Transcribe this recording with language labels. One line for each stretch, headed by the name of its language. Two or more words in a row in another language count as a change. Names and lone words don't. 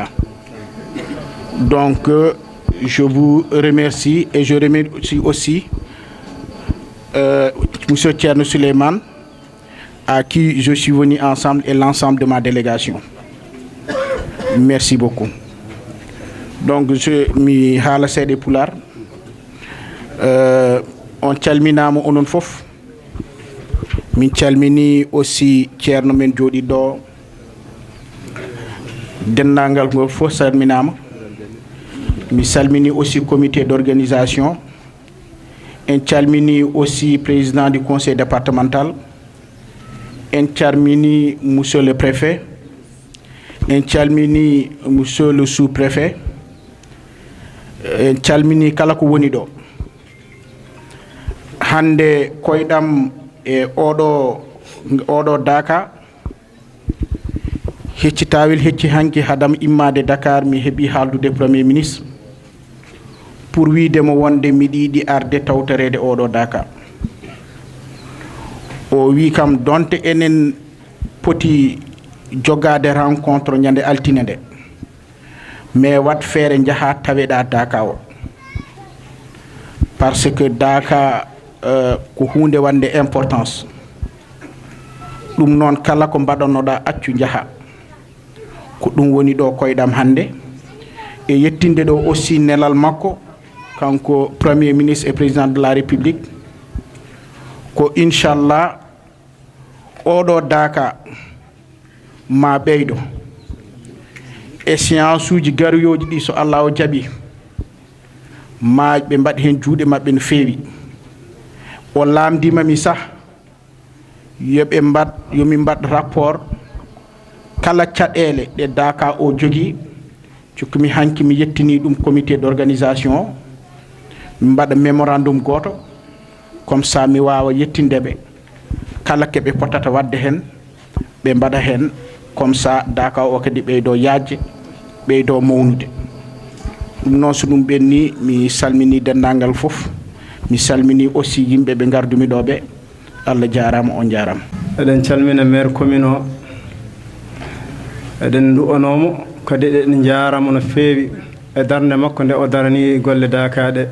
French: Donc, je vous remercie et je remercie aussi M. Thierno Suleiman, à qui je suis venu ensemble, et l'ensemble de ma délégation. Merci beaucoup. Donc,
Fula: je mi haala seede Pulaar. On calminama onon fof. Min calmini aussi Thierno men jooɗi ɗo. Denndangal ngol fof salminama. Mi salmini aussi
French: comité d'organisation.
Fula: En calmini aussi
French: président du conseil départemental.
Fula: En calmini
French: monsieur le préfet.
Fula: En calmini
French: monsieur le sous-préfet.
Fula: En calmini kala ko woni ɗo. Hande koyɗam e oɗo Daka hecci tawil hecci hanki hadam immade Dakar mi heeɓi haaldude
French: premier ministre pour
Fula: wiidemo wonde miɗi yiɗi arde tawtorede oɗo Daka. O wi kam donte enen poti jogade rencontre ñande altine nde, mais wat feere jaha taweɗa Daka o,
French: parce que
Fula: Daka ko hunde wande importance. Ɗum noon kala ko mbaɗannoɗa accu jaha, ko ɗum woni ɗo koyɗam hande, e yettinde ɗo aussi nelal makko kanko
French: premier ministre et président de la république,
Fula: ko inchallah oɗo Daka ma ɓeydo échéance uji garoyoji ɗi, so Allah o jaaɓi ma ɓe mbaɗi hen juuɗe mabɓe no feewi. O lamdimami sah yomi mbad rapport kala caɗele ɗe Daka o jogui, cukkumi hanki mi yettini ɗum
French: comité d'organisation,
Fula: mi mbaɗa mémorandum goto,
French: comme ça
Fula: mi wawa yettindeɓe kala keɓe potata wadde hen ɓe mbaɗa hen,
French: comme ça
Fula: Daka o kadi ɓeydo yajje, ɓeydo mawnude. ɗum noon so ɗum ɓenni mi salmini dendagal fof. Mi salmini aussi yimɓe ɓe gardumi ɗo ɓe. Allah jarama, on jarama. eɗen calmina
French: maire commune
Fula: o, eɗen du'onomo kadi eɗen jaramo no feewi e darde makko nde o darani golle Daka ɗe.